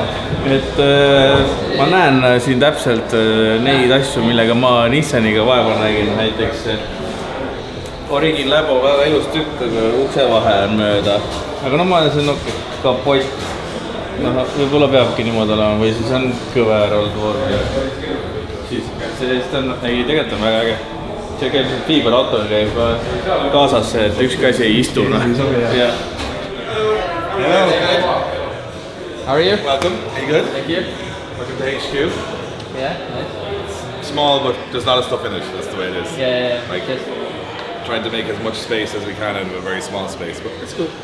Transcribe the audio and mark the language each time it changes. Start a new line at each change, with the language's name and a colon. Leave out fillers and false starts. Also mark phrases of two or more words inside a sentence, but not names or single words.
Estonian: Et ma näen siin täpselt neid asju, millega ma Nissaniga vaeva nägin, näiteks Origin Labo väga ilus tükk, aga ukse vahe on mööda. Aga no ma olen see kapott. Võib-olla peabki niimoodi olema või siis on kõver olnud vorm. Siis on, ei, tegelikult on väga äge. See käib fiiberauto käib kaasas, et ükski asi ei istu.
English: How are you? Welcome. Are you good? Thank you. Welcome to HQ. Yeah, nice. Small, but there's a lot of stuff in it. That's the way it is. Yeah. Like trying to make as much space as we can out of a very small space, but it's cool.